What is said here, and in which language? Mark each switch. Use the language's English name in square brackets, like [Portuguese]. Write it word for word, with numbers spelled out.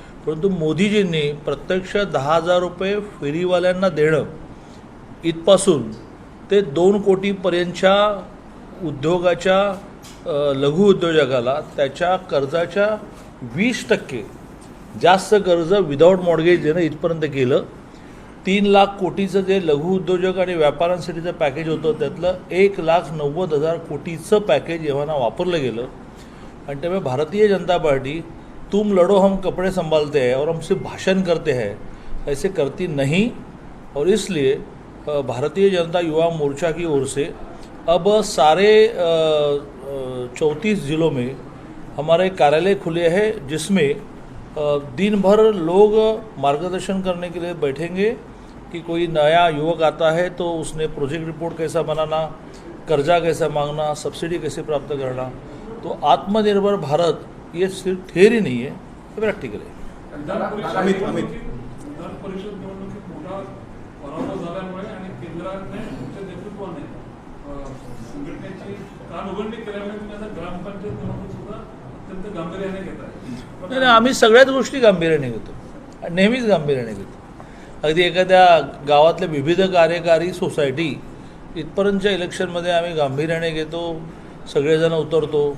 [Marathi] परंतु मोदीजींनी प्रत्यक्ष दहा हजार रुपये फेरीवाल्यांना देणं, इथपासून ते दोन कोटीपर्यंतच्या उद्योगाच्या अ, लघु उद्योजकाला त्याच्या कर्जाच्या वीस टक्के जास्त कर्ज [English] without mortgage [Marathi] देणं इथपर्यंत केलं. तीन लाख कोटीचं जे लघु उद्योजक आणि व्यापाऱ्यांसाठीचं पॅकेज होतं त्यातलं एक लाख नव्वद हजार कोटीचं पॅकेज एव्हाना वापरलं गेलं. आणि त्यामुळे [Hindi] भारतीय जनता पार्टी तुम लड़ो हम कपड़े संभालते हैं और हम सिर्फ भाषण करते हैं ऐसे करती नहीं, और इसलिए अ, भारतीय जनता युवा मोर्चा की ओर से अब सारे चौंतीस जिलों में हमारे कार्यालय खुले हैं, जिसमें अ, दिन भर लोग मार्गदर्शन करने के लिए बैठेंगे कि कोई नया युवक आता है तो उसने प्रोजेक्ट रिपोर्ट कैसा बनाना, कर्जा कैसा मांगना, सब्सिडी कैसे प्राप्त करना. तो आत्मनिर्भर भारत ये सिर्फ थियरी नहीं है, ये प्रैक्टिकल है. अमित, अमित. [Marathi] विधान परिषद निवडणुकीत मोठा पराभव झाल्यामुळे आणि केंद्राने तुमच्या नेतृत्वाने अं, संघटनेची कान उघडणी केल्यामुळे तुम्ही आता ग्रामपंचायत निवडणूक सुद्धा अत्यंत गांभीर्याने नाही नाही, घेताय. आम्ही सगळ्याच गोष्टी गांभीर्याने घेतो आणि नेहमीच गांभीर्याने घेतो. अगदी एखाद्या गावातल्या विविध कार्यकारी सोसायटी इथपर्यंतच्या इलेक्शनमध्ये आम्ही गांभीर्याने घेतो, सगळेजण उतरतो.